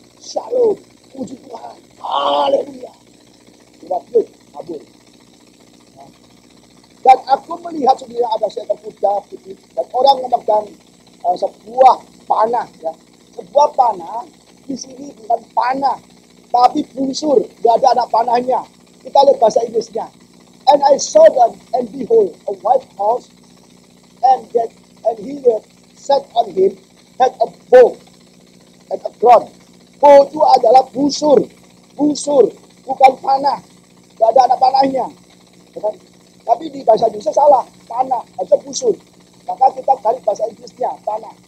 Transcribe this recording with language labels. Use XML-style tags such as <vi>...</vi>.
<id>Shalom, puji Tuhan, haleluya. Sudah kabur. Nah. Dan aku melihat sebenarnya ada seekor kuda putih dan orang memegang sebuah panah. Ya. Sebuah panah di sini bukan panah, tapi busur. Gak ada anak panahnya. Kita lihat bahasa Inggrisnya.</id> <en>And I saw them, and behold, a white horse, and he that sat on him had a bow and a crown.</en> <id>Bow itu adalah busur, bukan panah. Gak ada anak panahnya. Tapi di bahasa Indonesia salah, panah, harusnya busur. Maka kita cari bahasa Inggrisnya, panah.</id>